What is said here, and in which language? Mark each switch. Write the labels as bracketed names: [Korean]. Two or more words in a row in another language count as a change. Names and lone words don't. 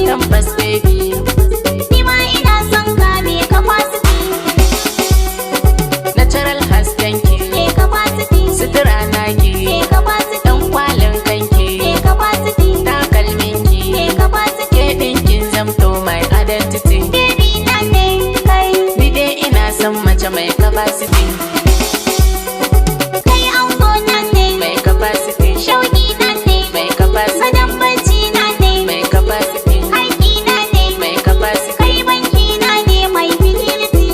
[Hausa] Tabbas baby. Ni ma ina son ka mai capacity. Natural hasken ki. Mai capacity. Sutura na ki. Mai capacity. Ɗan kwalin kanki. Mai capacity. Takalmin ki. Mai capacity. Ke ɗin kin zamto [English] my identity. [Hausa] Baby na ne kai. Ni dai ina son mace mai capacity. Kai ango na ne. Mai capacity. Shauki na ne. Mai capacity. Gadon barci na ne. Mai capacity. Haƙi na ne. Mai capacity. Kai banki na ne mai fidelity.